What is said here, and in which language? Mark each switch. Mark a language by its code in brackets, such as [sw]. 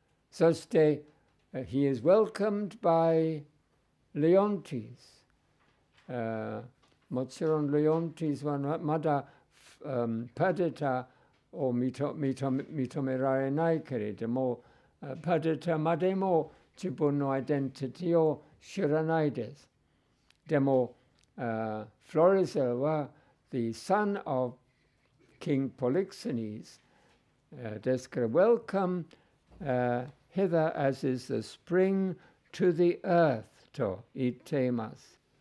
[ja] そして、 [en] he is welcomed by Leontes. [ja] もちろん Leontes はまだ、パデタを認められないけれども、パデタまでも自分のアイデンティティを知らないです。でも、 [en] Florizel は the son of King Polixenes, [ja] ですから [en] welcome hither as is the spring to the earth [ja] と言っています。